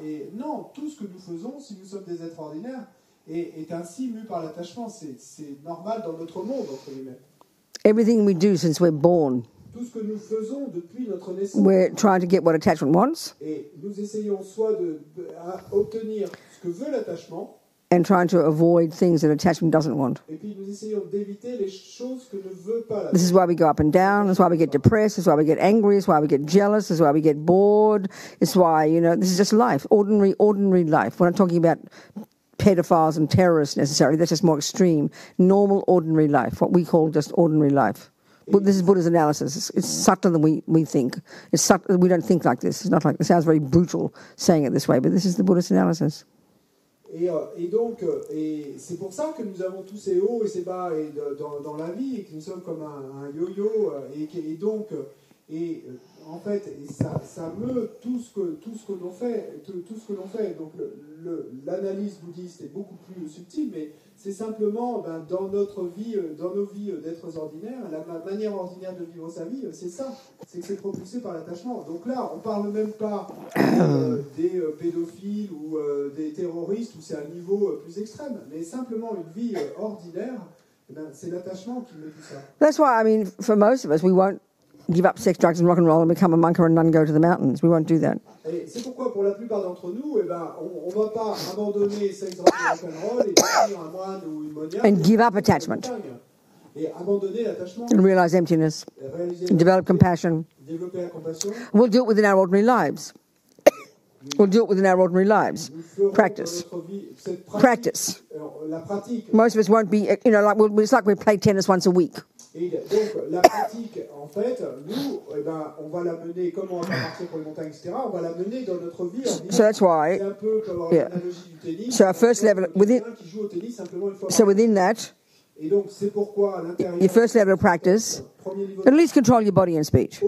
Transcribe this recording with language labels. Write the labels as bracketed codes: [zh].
[fr] Et non, tout ce que nous faisons, si nous sommes des êtres ordinaires, est ainsi mu par l'attachement. C'est normal dans notre monde, entre guillemets. [en] Everything we do since we're born, [fr] Tout ce que nous faisons depuis notre naissance, [en] we're trying to get what attachment wants [fr] et nous essayons soit d'obtenir ce que veut l'attachement, [en] and trying to avoid things that attachment doesn't want. [fr] et puis nous essayons d'éviter les choses que ne veut pas [en] This [fr] l'attachement. [en] is why we go up and down. This is why we get depressed. This is why we get angry. This is why we get jealous. This is why we get bored. It's why, you know, this is just life. Ordinary life. We're not talking about pedophiles and terrorists necessarily. That's just more extreme. Normal, ordinary life. What we call just ordinary life. But this is Buddha's analysis. It's subtler than we think. It's subtle. We don't think like this. It's not like, it sounds very brutal saying it this way, but this is the Buddhist analysis. [fr] Et donc, c'est pour ça que nous avons tous ces hauts et ces bas dans la vie, et que nous sommes comme un yo-yo, et donc, en fait, ça meut tout ce que l'on fait, tout ce que l'on fait. Donc, l'analyse bouddhiste est beaucoup plus subtile, mais c'est simplement dans notre vie, dans nos vies d'êtres ordinaires, la manière ordinaire de vivre sa vie, c'est ça, c'est que c'est propulsé par l'attachement. Donc là, on parle même pas des pédophiles ou des terroristes, où c'est un niveau plus extrême, mais simplement une vie ordinaire, c'est l'attachement qui met tout ça. [en] That's why, I mean, for most of us, we won't give up sex, drugs and rock and roll and become a monk or a nun, go to the mountains. We won't do that. [fr] Et c'est pourquoi, pour la plupart d'entre nous, on ne va pas abandonner [en] sex, drugs [fr] et rock'n'roll et devenir un moine ou une moniaque. [en] And give up attachment. [fr] Et abandonner l'attachement. [en] And realize emptiness. And develop compassion. [fr] Développer la compassion. [en] We'll do it within our ordinary lives. We'll do it within our ordinary lives. Practice. Practice. [fr] La pratique. [en] Most of us won't be, you know, like it's like we play tennis once a week. [fr] Et donc, la pratique, en fait, nous, on va la mener, comme on va partir pour les montagnes, etc., on va la mener dans notre vie. [en] So that's why, [fr] c'est un peu comme l'analogie du tennis. [en] So our first level, [fr] qui joue au tennis simplement une fois [en] so within that, [fr] et donc, c'est pourquoi, à l'intérieur, [en] your first level of practice, at least control your body and speech.